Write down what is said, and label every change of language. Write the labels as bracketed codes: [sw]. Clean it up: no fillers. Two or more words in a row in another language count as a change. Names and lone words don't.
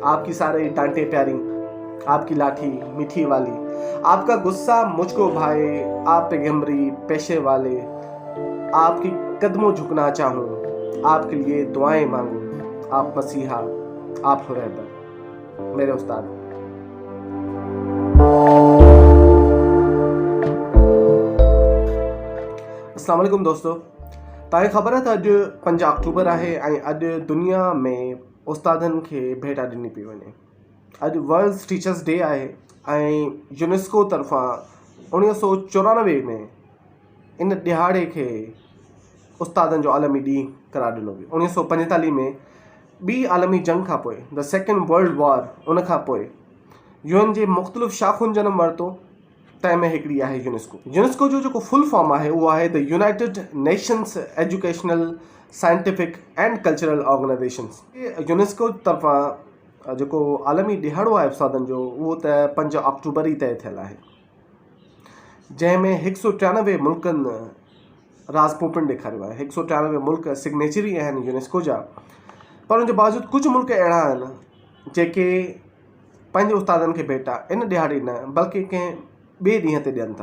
[ur] آپ کی سارے ڈانٹے پیاری، آپ کی لاٹھی میٹھی والی، آپ کا غصہ مجھ کو بھائے، آپ پیغمبری پیشے والے، آپ کے قدموں جھکنا چاہوں، آپ کے لیے دعائیں مانگوں، آپ مسیحا، آپ ہو رہبر میرے استاد. [sd] अस्सलाम वालेकुम दोस्तों, तव्हांखे ख़बर आहे त अॼु 5 अक्टूबर आहे ऐं अॼु दुनिया में उस्तादनि खे भेट ॾिनी पई वञे। अॼु वर्ल्ड टीचर्स डे आहे ऐं यूनेस्को तरफ़ां 1994 में इन ॾिहाड़े खे उस्तादनि जो आलमी ॾींहुं करार ॾिनो वियो। 1945 में ॿी आलमी जंग खां पोइ, [en] the second world war, [sd] उन खां पोइ यूएन जे मुख़्तलिफ़ शाख़ुनि जनम वरितो। तंहिं में हिकिड़ी आहे यूनेस्को जो जेको फुल फॉर्म आहे उहो आहे द यूनाइटेड नेशंस एजुकेशनल साइंटिफिक एंड कल्चरल ऑर्गेनाइजेशंस। यूनेस्को तरफ़ां जेको आलमी ॾिहाड़ो आहे उस्तादनि जो, उहो त 5 अक्टूबर ई तय थियल आहे, जंहिंमें 193 मुल्कनि राजपोपन ॾेखारियो आहे। 193 मुल्क सिग्नेचरी आहिनि यूनेस्को जा, पर उनजे बावजूदि कुझु मुल्क अहिड़ा आहिनि जेके पंहिंजे उस्तादनि खे भेटा इन ॾिहाड़े न बल्कि कंहिं ॿिए ॾींहं ते ॾियनि था।